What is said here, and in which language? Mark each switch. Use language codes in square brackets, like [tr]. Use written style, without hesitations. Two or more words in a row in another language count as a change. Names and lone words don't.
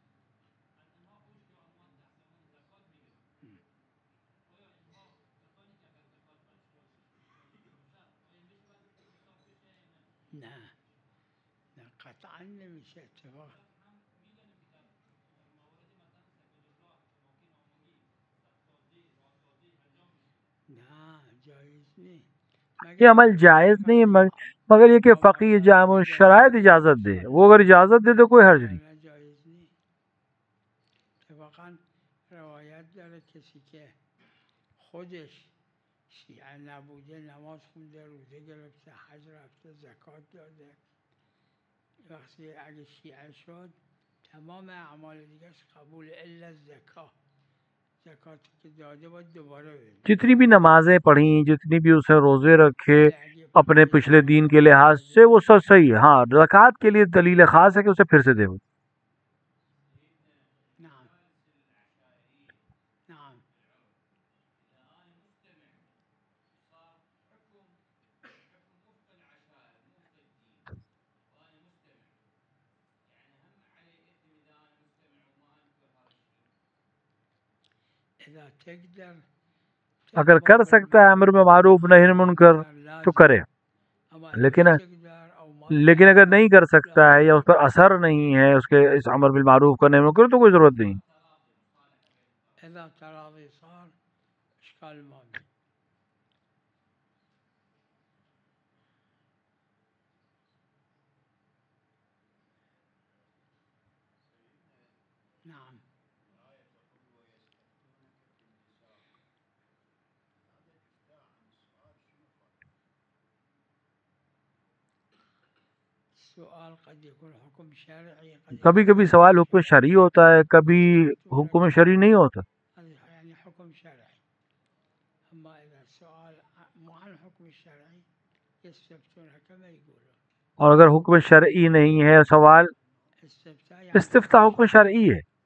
[fa] نه نه قطعا نمیشه اتفاق. نه جایز نیست [ur] یہ مگر عمل [fa] اینکه [ur] جائز [fa] فقیه [ur] نہیں ہے، [fa] فقیه [ur] مگر یہ کہ [fa] با فقیر جامع مصالح اجازه شرائط بده [ur] اجازت دے، [fa] اشکال [ur] وہ اگر [fa] نداره، [ur] اجازت دے تو کوئی حرج نہیں. [fa] وگرنه جایز نیست. اتفاقا روایت داره کسی که خودش شیعه نبوده، نماز خونده، روزه گرفته، حج رفته، زکات داده، وقتی اگه شیعه شد تمام اعمال دیگرش قبول الا زکات، زکاتی که داده باید دوباره بده. [ur] جتنی بھی نمازیں پڑھیں، جتنی بھی اسے روزے رکھے [fa] ولی اگه [ur] اپنے [fa] پنج [ur] پچھلے دین [fa] وقت [ur] کے لحاظ [fa] نماز [ur] سے وہ سب [fa] نخونده [ur] صحیح ہے. ہاں زکوٰۃ کے لیے دلیل خاص ہے کہ اسے پھر سے دے. [ar] نعم نعم اذا تقدر [ur] اگر کر [ar] امر [ur] سکتا ہے امر [ar] بالمعروف [ur] معروف [ar] والنهي [ur] نہی [ar] عن [ur] منکر [ar] المنکر [ur] تو لازم، کرے. [ar] اما اذا [ur] لیکن [ar] ما تقدر او ما [ur] لیکن اگر [ar] تقدر [ur] نہیں کر [ar] لا [ur] سکتا ہے یا اس [ar] ضرورة. [ur] پر اثر نہیں ہے اس کے اس امر بالمعروف کرنے میں منکر تو کوئی ضرورت نہیں. [ar] اذا تراضي صار اشكال ما بي. نعم السؤال قد يكون حكم شرعي قد [ur] کبھی [ar] يكون [ur] کبھی [ar] حكم [ur] سوال حکم [ar] شرعي. [ur] شرعی ہوتا ہے، کبھی [ar] يستفتونك [ur] حکم شرعی نہیں ہوتا. [ar] هذا يعني حكم شرعي. أما إذا السؤال مو عن الحكم الشرعي يستفتونك كما يقولون. [ur] اور اگر حکم شرعی نہیں ہے سوال، [ar] استفتاء يعني [ur] استفتاء [ar] حكم [ur] حکم [ar] شرعي. [ur] شرعی ہے.